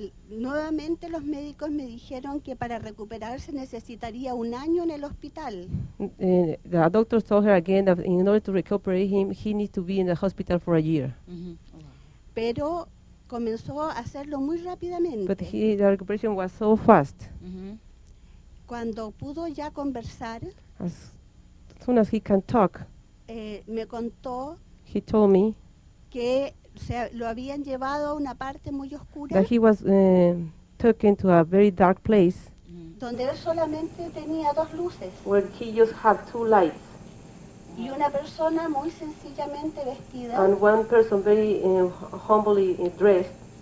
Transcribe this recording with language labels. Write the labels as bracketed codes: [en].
[es] Nuevamente los médicos me dijeron que para recuperarse necesitaría 1 año en el hospital. [en] The doctor told her again that in order to recuperate him, he needs to be in the hospital for a year. [es] Pero comenzó a hacerlo muy rápidamente. [en] But the recuperation was so fast. [es] Cuando pudo ya conversar, [en] As soon as he can talk, [es] me contó [en] he told me [es] que lo habían llevado a una parte muy oscura [en] that he was taken to a very dark place [es] donde él solamente tenía 2 luces [en] where he just had 2 lights [es] y una persona muy sencillamente vestida, [en] and one person very humbly dressed